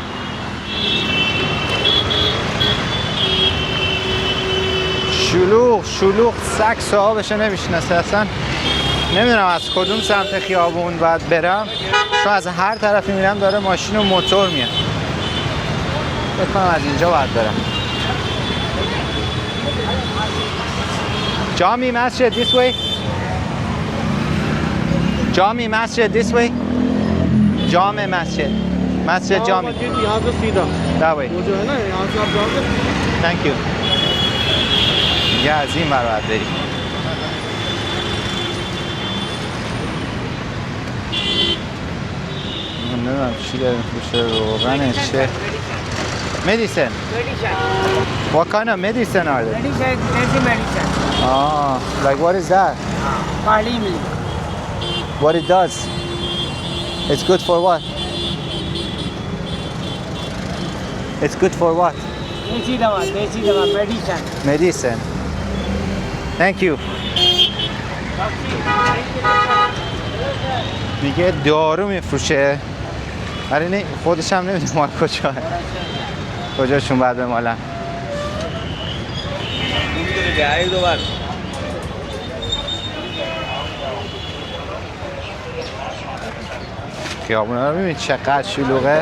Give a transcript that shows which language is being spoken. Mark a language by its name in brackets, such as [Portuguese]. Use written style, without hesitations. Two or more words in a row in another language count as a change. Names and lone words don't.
[Persian] شلوغ سگ صاحبش نمیشناسه اصلا. نمیدونم از کدوم سمت خیابون باید برم، چون از هر طرفی میرم داره ماشین و موتور میاد. فکر کنم از اینجا باید برم. [English] جامی مسجد this way. جامی مسجد this way. [Persian] جامع مسجد جامی. [Hindi] यहाँ से सीधा [English] that way. [Hindi] वो जो है ना यहाँ से आप जाओगे [English] Thank you. [Persian] یه از این ور باید بریم. نمیدونم چی داریم فروشه روغنه چه medicine. [English] What kind of medicine are they? Medicine, deadly medicine. Ah, like what is that? Kali milk. What it does? It's good for what? It's good for what? [Hindi] Desi dawa, [English] medicine. Medicine. Thank you. [Persian] میگه دارو میفروشه ولی نه خودش هم نمیدونه مال کجاشون بعد بمالن. خیابونا رو میبینید چقدر شلوغه.